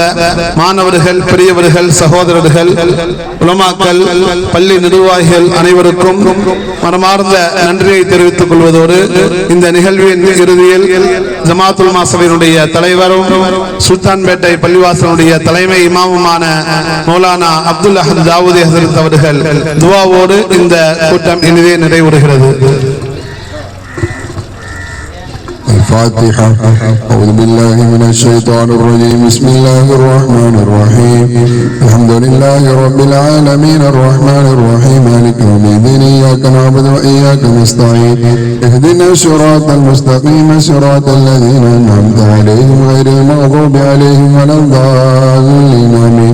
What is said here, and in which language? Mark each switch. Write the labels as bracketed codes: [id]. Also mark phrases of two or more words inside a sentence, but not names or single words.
[ta] மாணவர்கள், பெரியவர்கள், சகோதரர்கள், உலமாக்கள், பள்ளி நிர்வாகிகள் அனைவருக்கும் மனமார்ந்த நன்றியை தெரிவித்துக் கொள்வதோடு இந்த நிகழ்வின் இறுதியில் ஜமாத்துல் மாசவினுடைய தலைவரும் சுல்தான்பேட்டை பள்ளிவாசனுடைய தலைமை இமாமுமான மௌலானா அப்துல் அஹத் தாவூதி ஹசரத் அவர்கள் துஆவோடு இந்த கூட்டம் இனிதே நிறைவுறுகிறது. [ar] الفاتحة. أعوذ بالله من الشيطان الرجيم. بسم الله الرحمن الرحيم. الحمد لله رب العالمين الرحمن الرحيم مالك يوم الدين إياك نعبد وإياك نستعين اهدنا الصراط المستقيم صراط الذين أنعمت عليهم غير المغضوب عليهم ولا الضالين آمين.